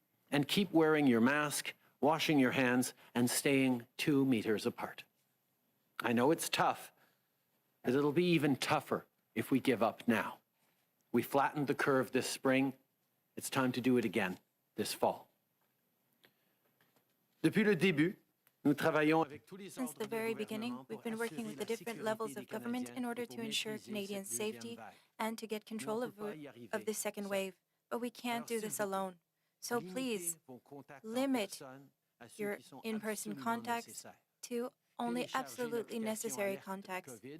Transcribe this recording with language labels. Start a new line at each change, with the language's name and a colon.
English: And keep wearing your mask, washing your hands, and staying 2 meters apart. I know it's tough, but it'll be even tougher if we give up now. We flattened the curve this spring. It's time to do it again this fall.
French: Depuis le début, nous travaillons avec tous les
English: Since the very beginning, we've been working with the different levels of government in order to ensure Canadians' safety and to get control of the second wave. But we can't do this alone. So please, limit your in-person contacts to only absolutely necessary contacts.